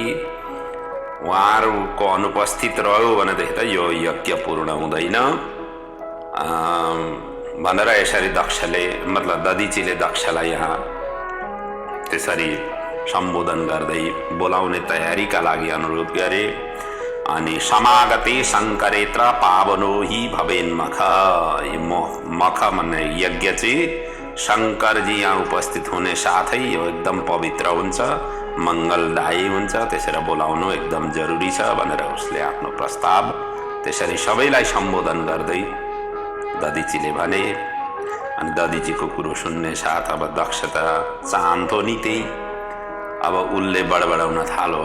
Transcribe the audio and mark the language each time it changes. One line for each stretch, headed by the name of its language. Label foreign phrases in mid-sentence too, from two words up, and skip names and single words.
Nepali: उहाँहरूको अनुपस्थित रह्यो भनेदेखि त यो यज्ञ पूर्ण हुँदैन भनेर यसरी दक्षले मतलब दधिचीले दक्षलाई यहाँ त्यसरी सम्बोधन गर्दै बोलाउने तयारीका लागि अनुरोध गरे। अनि
Sanskrit: समागते शङ्करेत्र पावनो हि भवेन्मख,
Nepali: मख भन्ने यज्ञ चाहिँ शङ्करजी यहाँ उपस्थित हुने साथै यो एकदम पवित्र हुन्छ, मङ्गलदायी हुन्छ, त्यसरी बोलाउनु एकदम जरुरी छ भनेर उसले आफ्नो प्रस्ताव त्यसरी सबैलाई सम्बोधन गर्दै दधिचीले भने। अनि दधिचीको कुरो सुन्ने साथ अब दक्ष त चाहन्थ्यो नि त्यही, अब उसले बडबडाउन थालो।